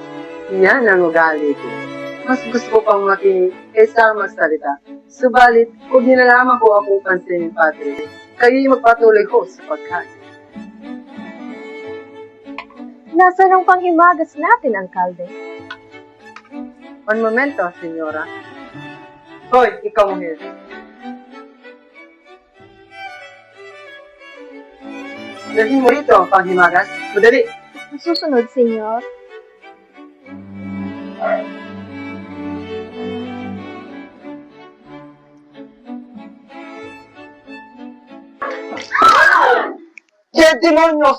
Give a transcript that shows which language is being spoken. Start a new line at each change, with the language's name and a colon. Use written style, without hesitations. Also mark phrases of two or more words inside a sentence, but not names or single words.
Filipino: Yan ang ugali ko. Mas gusto ko pang makinig kaysa magsalita. Subalit, kung dinalaman ko akong pansinin, Padre, kayo'y magpatuloy ko sa pagkain. Nasaan ang panghimagas natin, alkalde?
Spanish: Un momento, senyora. Hoy,
Filipino: ikaw mujer. Dalhin mo rito ang panghimagas. Madali. Masusunod, senyor. Kaya demonyos!